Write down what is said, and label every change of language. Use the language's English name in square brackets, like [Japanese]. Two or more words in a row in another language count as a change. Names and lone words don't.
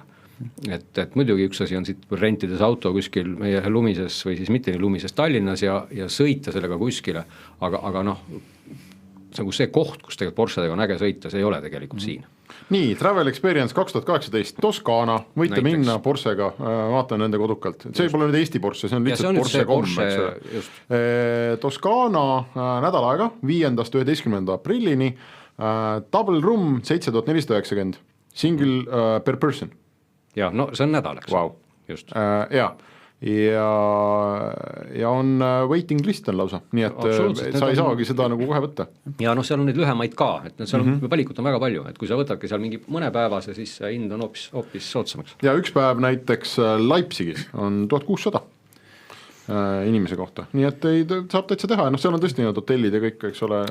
[Estonian] Et muidugi üks asi on siit rentides auto kuskil meie lumises või siis mitte nii lumises Tallinnas ja sõita sellega kuskile, aga nagu see koht, kus tegelikult Porschedega on äge sõita, see ei ole tegelikult siin. Nii, Travel Experience 2018 Toskana, võite näiteks minna Porschega, vaatan nende kodukalt. See pole nüüd Eesti Porsche, see on lihtsalt Porsche. Toskana nädal aega, 5.–11. aprillini, [English] double room 7490, single per person. [Estonian] Ja, see on nädal, eks. Wow. Just. Ja on [English] waiting list [Estonian] on lausa, nii et sa ei saagi seda nagu kohe võtta. Ja seal on neid lühemaid ka, et seal valikut on väga palju, et kui sa võtadki seal mingi mõne päevase, siis hind on hoopis soodsamaks. Ja üks päev näiteks Leipzigis on 1600 inimese kohta, nii et saab täitsa teha, seal on tõesti need hotellid ja kõik, eks ole.